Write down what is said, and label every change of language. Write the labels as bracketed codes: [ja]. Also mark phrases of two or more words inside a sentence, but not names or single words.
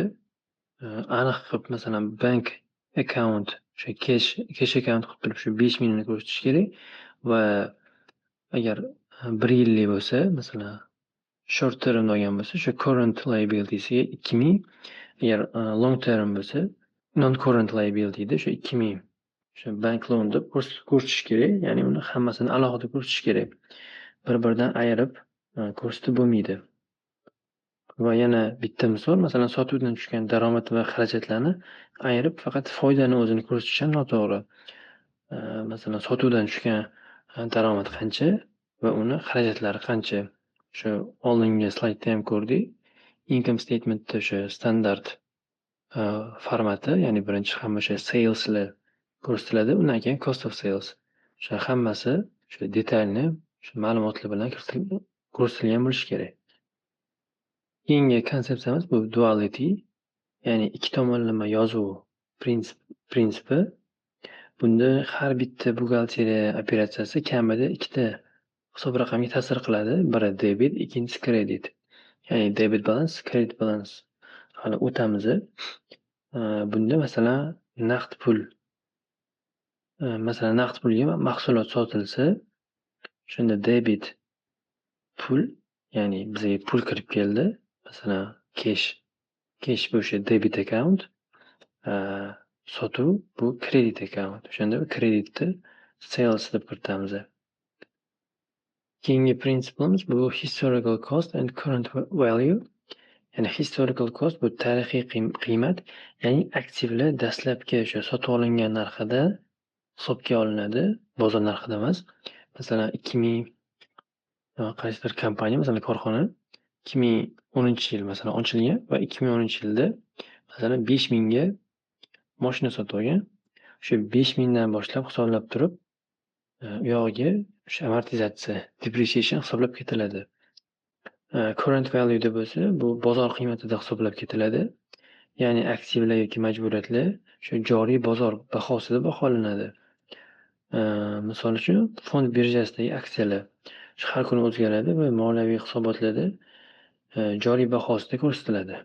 [uz] Aniq qilib, masalan, [en] bank account, [uz] o'sha [en] cash account [uz] qilib turib shu 5,000 ni ko'rsatish kerak va agar 1 yillik bo'lsa, masalan [en] short term [uz] olgan bo'lsa, o'sha [en] current liability'siga [uz] 2,000, agar [en] long term [uz] bo'lsa, [en] non current liability [uz] da o'sha 2,000 o'sha [en] bank loan [uz] deb ko'rsatish kerak, ya'ni uni hammasini alohida ko'rsatish kerak. Bir-biridan ayirib ko'rsatib bo'lmaydi. Va yana bitta misol, masalan, sotuvdan tushgan daromad va xarajatlarni ayirib faqat foydani o'zini ko'rsatish ham noto'g'ri. Masalan, sotuvdan tushgan daromad qancha va uni xarajatlari qancha. O'sha oldingi slaydda ham ko'rdik. [en] Income statementda [uz] o'sha standart formati, ya'ni birinchi hamma o'sha saleslar ko'rsatiladi, undan keyin [en] cost of sales. [uz] O'sha hammasi o'sha detalni o'sha ma'lumotlar bilan ko'rsatilgan bo'lishi kerak. Keyingi konsepsiyamiz bu duality, ya'ni ikki tomonlama yozuv prinsipi. Bunda har bitta buxgalteriya operatsiyasi kamida ikkita hisob raqamga ta'sir qiladi. Biri debit, ikkinchisi kredit. Ya'ni [en] debit balance, credit balance [uz] hali o'tamiz. Bunda masalan naqd pul, masalan naqd pulga mahsulot sotilsa, shunda debit pul, ya'ni bizga pul kirib keldi, masalan cash bu o'sha [en] debit account, [uz] sotuv bu [en] credit account. [uz] O'shanda kreditni sales deb kiritamiz. Keyingi prinsipimiz bu [en] historical cost and current value. [uz] Ya'ni [en] historical cost [uz] bu tarixiy qiymat, ya'ni aktivlar dastlabki o'sha sotib olingan narxida hisobga olinadi, bozor narxida emas. Masalan, 2000 qaysidir kompaniya, masalan korxona 2010-yil masalan ochilgan va 2010-yilda masalan 5,000 ga mashina sotib olgan. O'sha 5,000 dan boshlab hisoblab turib uyog'iga o'sha amortizatsiya, depreciation hisoblab ketiladi. [en] Current value [uz] deb bo'lsa, bu bozor qiymatida hisoblab ketiladi. Ya'ni aktivlar yoki majburiyatlar shu joriy bozor bahosida baholanadi. Misol uchun, fond birjasidagi aksiyalar har kuni o'zgaradi va moliyaviy hisobotlarda joriy bahosida ko'rsatiladi.